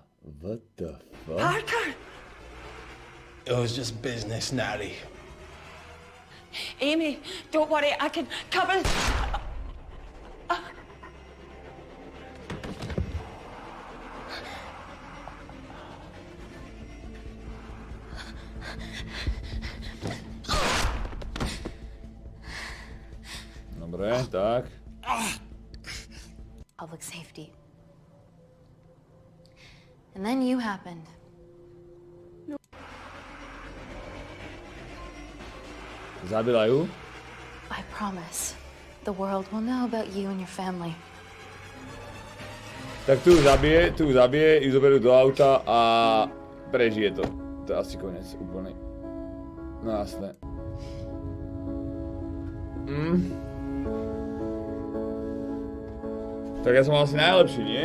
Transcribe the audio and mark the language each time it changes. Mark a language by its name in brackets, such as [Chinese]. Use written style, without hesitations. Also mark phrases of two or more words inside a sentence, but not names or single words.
[English] What the fuck? Parker! It was just business, Natty. Amy, don't worry, I can cover... [Slovak] Dobre, tak. [English] Public safety. And then you happened. [Slovak] Zabila ju? [English] I promise, the world will know about you and your family. [Slovak] Tak tu ju zabije, ju zoberú do auta a prežije to. To je asi koniec úplný. No jasné. Tak ja som mal asi najlepší, nie?